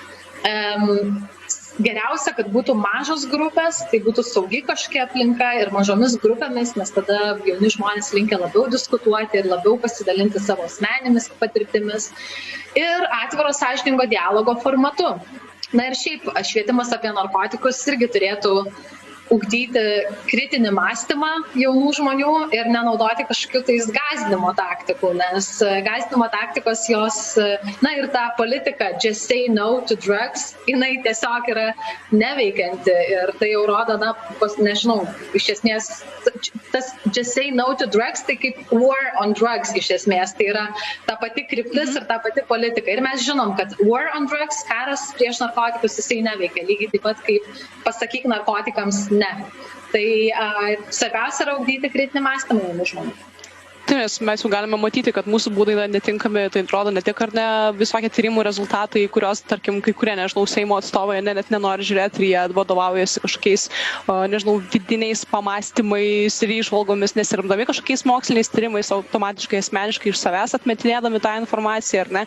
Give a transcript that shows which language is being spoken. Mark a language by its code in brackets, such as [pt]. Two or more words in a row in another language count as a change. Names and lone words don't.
[lt] Geriausia, kad būtų mažos grupės, tai būtų saugi kažkokia aplinka ir mažomis grupėmis, nes tada jauni žmonės linkia labiau diskutuoti ir labiau pasidalinti savo asmenėmis patirtimis ir atviro sąžiningo dialogo formatu. Na ir šiaip švietimas apie narkotikus irgi turėtų ugdyti kritinį mąstymą jaunų žmonių ir nenaudoti kažkokių tais gąsdinimo taktikų, nes gąsdinimo taktikos jos, na ir ta politika [en] just say no to drugs, [lt] jinai tiesiog yra neveikianti ir tai jau rodo, na, nežinau, iš esmės, tas [en] just say no to drugs, [lt] tai kaip [en] war on drugs [lt] iš esmės, tai yra ta pati kryptis ir ta pati politika. Ir mes žinom, kad [en] war on drugs, [lt] karas prieš narkotikus, jisai neveikia, lygiai taip pat kaip pasakyk narkotikams ne. Tai svarbiausia yra ugdyti kritinį mąstymą jaunų žmonių. Nes mes jau galime matyti, kad mūsų būdai yra netinkami, tai atrodo ne tik ar ne visokie tyrimų rezultatai, kurios, tarkim, kai kurie, nežinau, Seimo atstovai net nenori žiūrėti ir jie vadovaujasi kažkokiais, nežinau, vidiniais pamastymais ir įžvalgomis, nesiremdami kažkokiais moksliniais tyrimais, automatiškai asmeniškai iš savęs atmetinėdami tą informaciją, ar ne.